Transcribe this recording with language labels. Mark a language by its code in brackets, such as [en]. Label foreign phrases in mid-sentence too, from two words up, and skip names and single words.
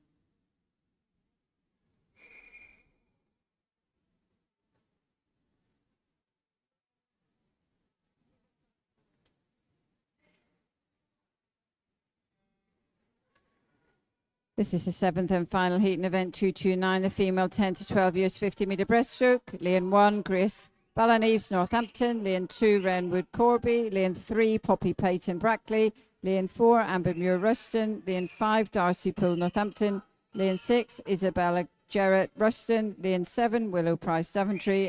[en] This is the 7th and final heat in event 229, the female 10 to 12 years 50-metre breaststroke. Lane 1, Grace Balaneves Northampton. Lane 2, Renwood Corby. Lane 3, Poppy Payton Brackley. Lane 4, Amber Muir Ruston. Lane 5, Darcy Poole Northampton. Lane 6, Isabella Jarrett Ruston. Lane 7, Willow Price Daventry.